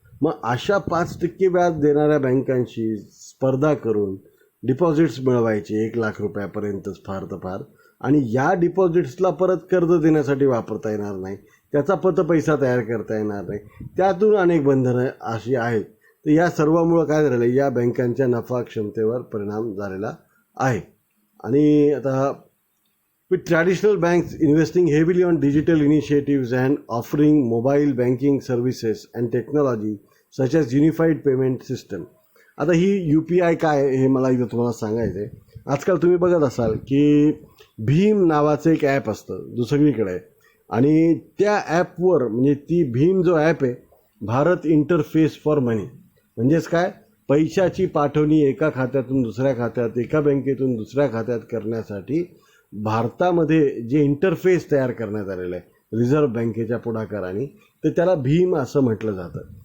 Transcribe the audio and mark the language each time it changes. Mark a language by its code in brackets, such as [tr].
[mr] मग अशा 5% व्याज देणाऱ्या बँकांशी स्पर्धा करून डिपॉझिट्स मिळवायचे 1 लाख रुपयापर्यंतच फार तर फार आणि या डिपॉझिट्सला परत कर्ज देण्यासाठी वापरता येणार नाही, त्याचा पैसा तयार करता येणार नाही, त्यातून अनेक बंधनं अशी आहेत. तर या सर्वामुळं काय झालेलं आहे, या बँकांच्या नफा क्षमतेवर परिणाम झालेला आहे. आणि आता [en] with traditional banks investing heavily on digital initiatives and offering mobile banking services and technology such as unified payment system. [mr] आता ही UPI काय आहे हे मला इथं तुम्हाला सांगायचं आहे. आजकाल तुम्ही बघत असाल की भीम नावाचं एक ॲप असतं दुसरीकडे आहे आणि त्या ॲपवर म्हणजे ती भीम जो ॲप आहे भारत इंटरफेस फॉर मनी म्हणजेच काय, पैशाची पाठवणी एका खात्यातून दुसऱ्या खात्यात, एका बँकेतून दुसऱ्या खात्यात करण्यासाठी भारतामध्ये जे इंटरफेस तयार करण्यात आलेलं आहे रिझर्व्ह बँकेच्या पुढाकाराने, तर त्याला भीम असं म्हटलं जातं.